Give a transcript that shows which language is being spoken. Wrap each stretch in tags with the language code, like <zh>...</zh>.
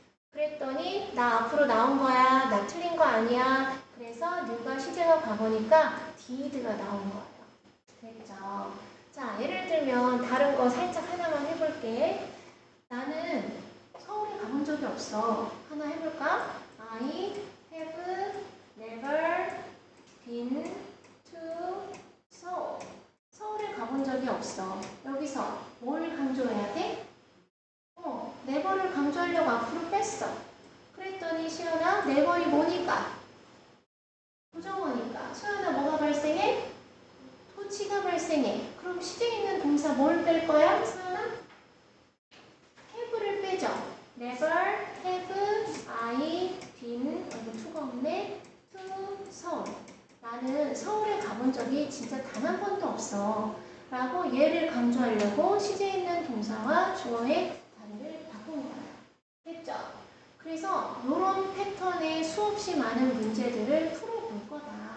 <ko>그랬더니 나 앞으로 나온 거야. 나 틀린 거 아니야. 그래서 new가 시제가 과거니까 did가 나온 거예요. 됐죠? 자, 예를 들면 다른 거 살짝 하나만 해볼게. 나는 서울에 가본 적이 없어. 하나 해볼까?</ko> <en>I have never been to Seoul.</en> <ko>적이 없어. 여기서 뭘 강조해야 돼? never를 강조하려고 앞으로 뺐어. 그랬더니 시연아, never이 뭐니까? 부정어니까. 소연아, 뭐가 발생해? 토치가 발생해. 그럼 시제 있는 동사 뭘 뺄 거야? 소연아? have를 빼죠.</ko> <en>never, have, I, been,</en> <ko>여기 to가 없네. to 서울. 나는 서울에 가본 적이 진짜 단 한 번도 없어. 라고 얘를 강조하려고 시제 있는 동사와 주어의 자리를 바꾼 거예요. 됐죠? 그래서 이런 패턴의 수없이 많은 문제들을 풀어볼 거다.</ko>